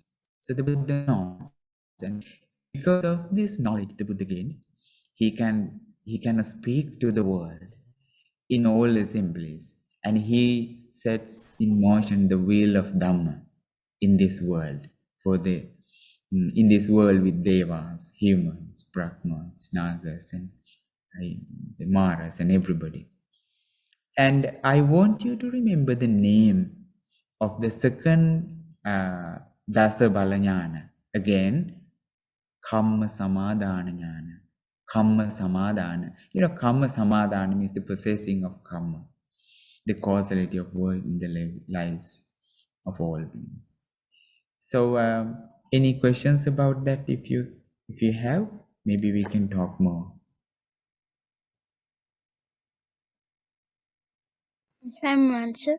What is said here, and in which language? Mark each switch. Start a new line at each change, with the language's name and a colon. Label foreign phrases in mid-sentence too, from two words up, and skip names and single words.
English: So the Buddha knows, and because of this knowledge the Buddha gained, he can speak to the world in all assemblies, and he sets in motion the wheel of Dhamma in this world in this world with devas, humans, brahmans, nagas, and the maras and everybody. And I want you to remember the name of the second
Pali: Dasa Balanyana. Again, Kamma Samadhana Jnana. Kamma Samadhana. Kamma Samadhana
English: means the possessing of Kamma, the causality of work in the lives of all beings. So, any questions about that? If you have, maybe we can talk more. Answer.